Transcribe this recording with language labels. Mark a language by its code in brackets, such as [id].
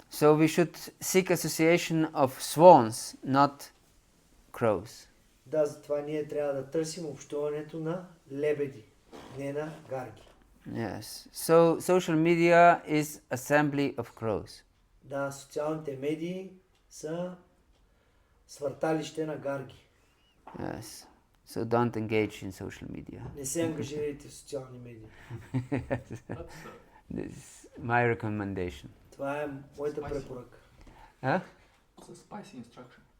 [en] So we should seek association of swans, not crows. [bg] Да, затова ние трябва да търсим общуването на лебеди, не на гарги. [en] Yes. So social media is assembly of crows. [bg] Да, социалните медии са свърталище на гарги. [en] Yes. So don't engage in social media. [bg] Не се ангажирайте в социални медии. [en] This is my recommendation. [bg] Това е моята препоръка. [en] Huh? It's a spicy instruction.